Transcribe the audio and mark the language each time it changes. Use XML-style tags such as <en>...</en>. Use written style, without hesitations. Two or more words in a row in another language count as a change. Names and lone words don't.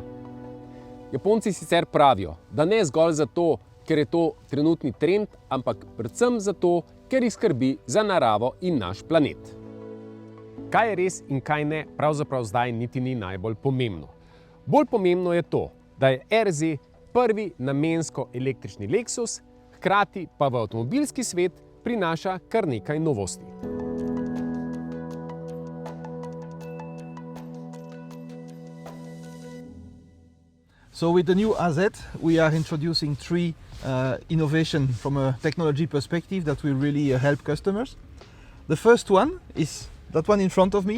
<sl>Japonci sicer pravijo, da ne zgolj zato, ker je to trenutni trend, ampak predvsem zato, ker jih skrbi za naravo in naš planet. Kaj je res in kaj ne, pravzaprav zdaj niti ni najbolj pomembno. Bolj pomembno je to, da je RZ prvi namensko električni Lexus, hkrati pa v avtomobilski svet prinaša kar nekaj novosti.</sl> <en>So with the new AZ, we are introducing three innovation from a technology perspective that will really help customers. The first one is that one in front of me.</en>